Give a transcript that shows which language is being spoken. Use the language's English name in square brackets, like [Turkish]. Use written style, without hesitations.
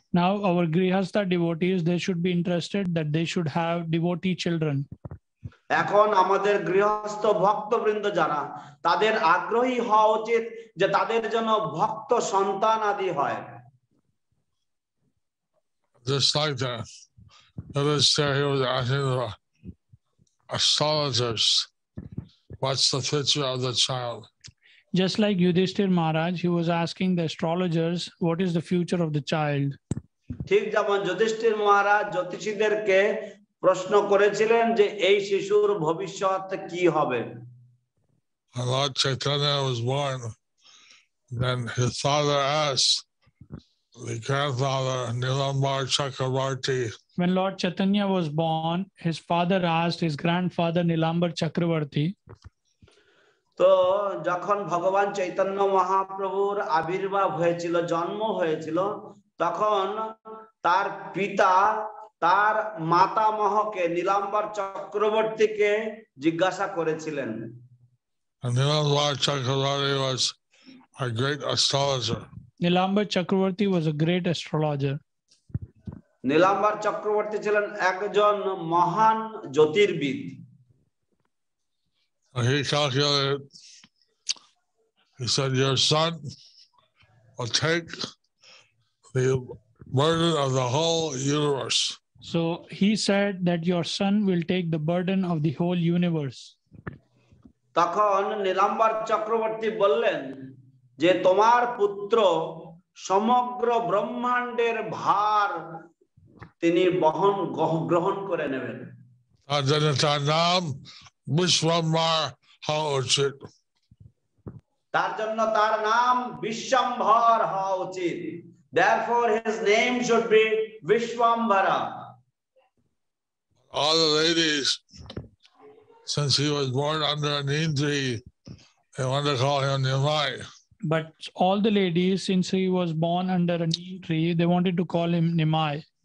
[English] Now our grihastha devotees, they should be interested that they should have devotee children. [Bangla] এখন আমাদের গৃহস্থ ভক্তবৃন্দ যারা, তাদের আগ্রহী হওয়া উচিত যে তাদের জন্য ভক্ত সন্তান আদি হয়। [English] Just like that, he was asking the astrologers, what's the future of the child? Just like Yudhishthir Maharaj, he was asking the astrologers, what is the future of the child? [Bangla] ঠিক যেমন যুধিষ্ঠির মহারাজ জ্যোতিষীদেরকে প্রশ্ন করেছিলেন যে এই শিশুর ভবিষ্যৎ কি হবে। [English] Lord Chaitanya was born, then his father asked the grandfather Nilambar Chakravarti. When Lord Chaitanya was born, his father asked his grandfather Nilambar Chakravarti. [Bangla] তো যখন ভগবান চৈতন্য মহাপ্রভুর আবির্ভাব হয়েছিল, জন্ম হয়েছিল, তখন তার পিতা তার মাতামহকে নীলাম্বর চক্রবর্তীকে জিজ্ঞাসা করেছিলেন। [English] Nilambar Chakravarti was a great astrologer. Nilambar Chakravarti was a great astrologer. [Bangla] নীলাম্বর চক্রবর্তী ছিলেন একজন মহান জ্যোতির্বিদ। [English] He calculated, he said, your son will take the burden of the whole universe. So he said that your son will take the burden of the whole universe. [Bangla] তখন নীলাম্বর চক্রবর্তী বললেন যে তোমার পুত্র সমগ্র ব্রহ্মাণ্ডের ভার তিনি গ্রহণ করে নেবেন। তার নাম বিশ্বম্ভর হওয়া উচিত। তার জন্য তার নাম বিশ্বম্ভর হওয়া উচিত। [English] Therefore, his name should be Vishwambara. All the ladies, since he was born under a neem tree, they wanted to call him Nimai. But all the ladies, since he was born under a neem tree, they wanted to call him Nimai.